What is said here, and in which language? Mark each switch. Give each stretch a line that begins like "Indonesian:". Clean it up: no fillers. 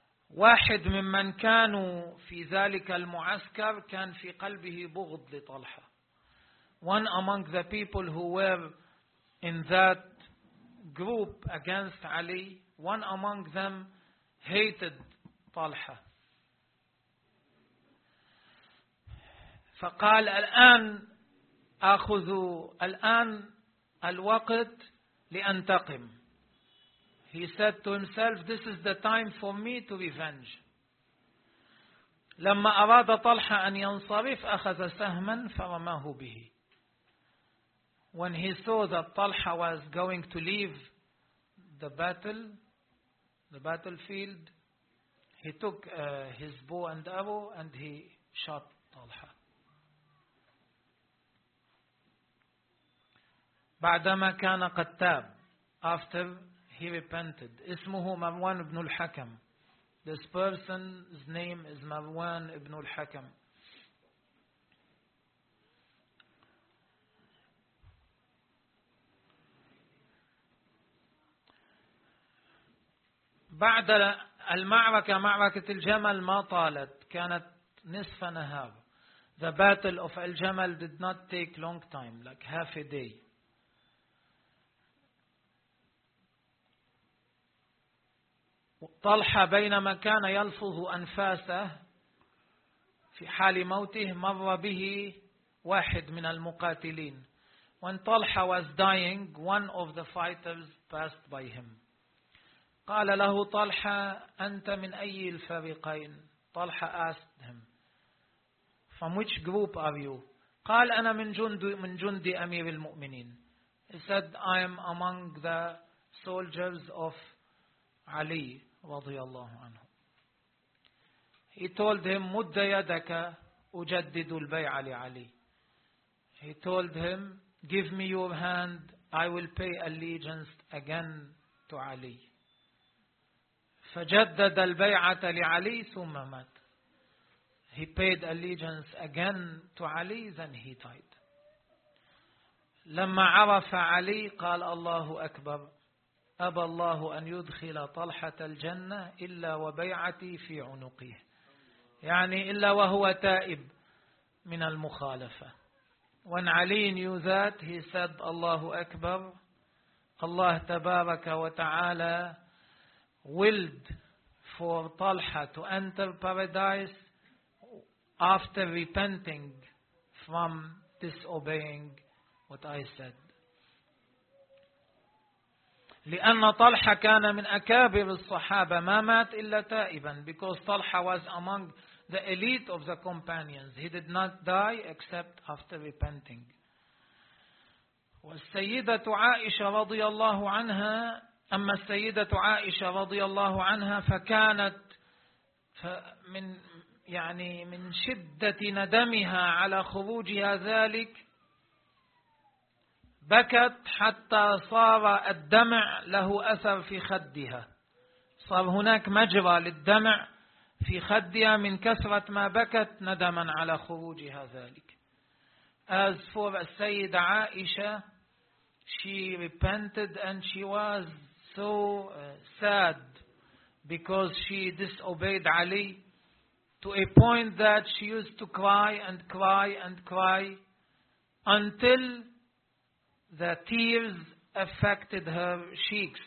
Arabic: واحد ممن كانوا في ذلك المعسكر كان في قلبه بغض لطلحة.
English: One among the people who were in that group against Ali, one among them hated طلحة.
Arabic: فقال الآن أخذ الآن الوقت لأنتقم.
English: He said to himself, this is the time for me to revenge.
Arabic: لما أراد طلحة أن ينصرف أخذ سهما فرماه به.
English: When he saw that طلحة was going to leave the battlefield, he took his bow and arrow and he shot طلحة.
Arabic: بعدما كان قد تاب,
English: after he repented,
Arabic: اسمه مروان بن الحكم.
English: This person's name is مروان بن الحكم.
Arabic: بعد المعركة, معركة الجمل ما طالت, كانت نصف نهار.
English: The battle of Al-Jamal did not take long time, like half a day.
Arabic: طلحة بينما كان يلفظ أنفاسه في حال موته مر به واحد من المقاتلين.
English: When طلحة was dying, one of the fighters passed by him.
Arabic: قال له طلحة, أنت من أي الفريقين؟
English: طلحة asked him, from which group are you?
Arabic: قال أنا من جند أمير المؤمنين.
English: He said, I am among the soldiers of Ali
Arabic: رضي الله عنه.
English: He told him,
Arabic: مد يدك أجدد البيعة لعلي.
English: He told him, give me your hand, I will pay allegiance again to Ali.
Arabic: فجدد البيعة لعلي ثم مات.
English: He paid allegiance again to Ali, then he died.
Arabic: لما عرف علي قال الله أكبر, أبى الله أن يدخل طلحة الجنة إلا وبيعتي في عنقه. يعني إلا وهو تائب من المخالفة.
English: When Ali knew that, he said,
Arabic: الله أكبر, الله تبارك وتعالى
English: willed for Talha to enter paradise after repenting from disobeying what I said.
Arabic: لأن طلحة كان من أكابر الصحابة ما مات إلا تائبا.
English: Because Talha was among the elite of the companions, he did not die except after repenting.
Arabic: والسيدة عائشة رضي الله عنها, أما السيدة عائشة رضي الله عنها فكانت من يعني من شدة ندمها على خروجها ذلك بكت حتى صار الدمع له أثر في خدها. صار هناك مجرى للدمع في خدها من كثرة ما بكت ندما على خروجها ذلك.
English: As for السيدة عائشة, she repented and she was so sad because she disobeyed Ali to a point that she used to cry and cry and cry until the tears affected her cheeks.